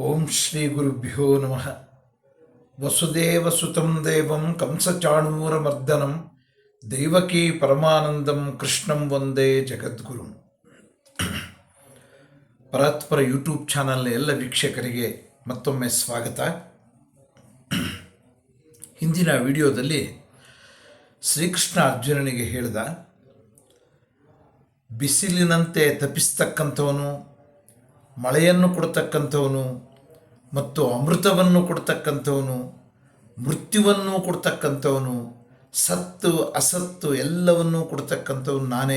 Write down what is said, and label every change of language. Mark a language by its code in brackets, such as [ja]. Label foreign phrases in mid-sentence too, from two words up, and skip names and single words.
[sa] ಶ್ರೀ ಗುರುಭ್ಯೋ ನಮಃ. ವಸುದೇವಸುತಂ ದೇವಂ ಕಂಸಚಾಣೂರಮರ್ದನಂ ದೇವಕೀ ಪರಮಾನಂದಂ ಕೃಷ್ಣಂ ವಂದೇ ಜಗದ್ಗುರುಂ. [kn] ಪರಾತ್ಪರ ಯೂಟ್ಯೂಬ್ ಚಾನಲ್ನ ಎಲ್ಲ ವೀಕ್ಷಕರಿಗೆ ಮತ್ತೊಮ್ಮೆ ಸ್ವಾಗತ. ಹಿಂದಿನ ವಿಡಿಯೋದಲ್ಲಿ ಶ್ರೀಕೃಷ್ಣ ಅರ್ಜುನನಿಗೆ ಹೇಳಿದ, ಬಿಸಿಲಿನಂತೆ ತಪಿಸ್ತಕ್ಕಂಥವನು, ಮಳೆಯನ್ನು ಕೊಡ್ತಕ್ಕಂಥವನು ಮತ್ತು ಅಮೃತವನ್ನು ಕೊಡ್ತಕ್ಕಂಥವನು, ಮೃತ್ಯುವನ್ನು ಕೊಡ್ತಕ್ಕಂಥವನು, ಸತ್ತು ಅಸತ್ತು ಎಲ್ಲವನ್ನೂ ಕೊಡ್ತಕ್ಕಂಥವನು ನಾನೇ.